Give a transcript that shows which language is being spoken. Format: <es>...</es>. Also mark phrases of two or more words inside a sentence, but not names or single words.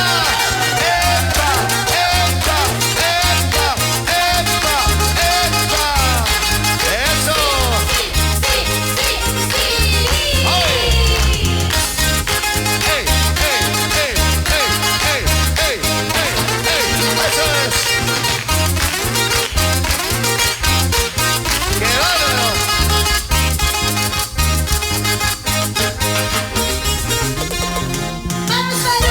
<es>¡Epa! ¡Epa! ¡Epa! ¡Epa! ¡Epa! ¡Eso! ¡Ay! ¡Ey! ¡Ey! ¡Ey! ¡Ey! ¡Ey! ¡Ey! ¡Ey! ¡Eso es! ¡Qué bárbaro! ¡Vamos Perú!</es>